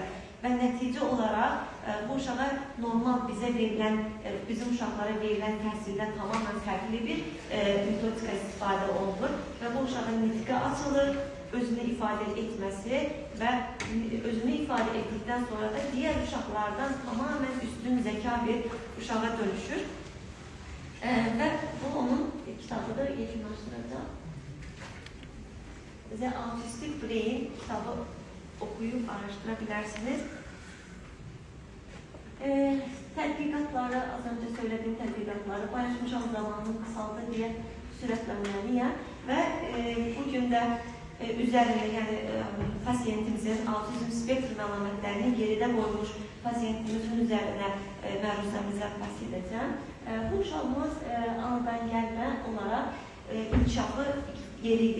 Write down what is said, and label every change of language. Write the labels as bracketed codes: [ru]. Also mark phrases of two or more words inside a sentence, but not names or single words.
[az] Və nəticə olaraq bu uşağa normal bizə verilən, bizim uşaqlara verilən təhsildən tamamən fərqli bir metodika istifadə olunur və bu uşağın nitqi açılır, özünü ifadə etməsi və özünü ifadə etdikdən sonra da digər uşaqlardan tamamən üstün zəka bir uşağa dönüşür. Və bu onun kitabı da yekunlaşdıracaq. The Autistic Brain [tr] kitabı okuyup araştıra [az] bilərsiniz. Tədqiqatları, [tr] az önce söylediğim [az] tədqiqatları paylaşmışam, [tr] zamanını kısaldı diye [az] sürətlənməliyəm və bugün də üzərində, yəni pasiyentimizin autizm spektrum əlamətlərini geridə qoymuş pasiyentimizin üzerine məruzəmizə bəhs edəcəm. Bu uşağımız anadan gəlmə olaraq inkişafı yeriydi.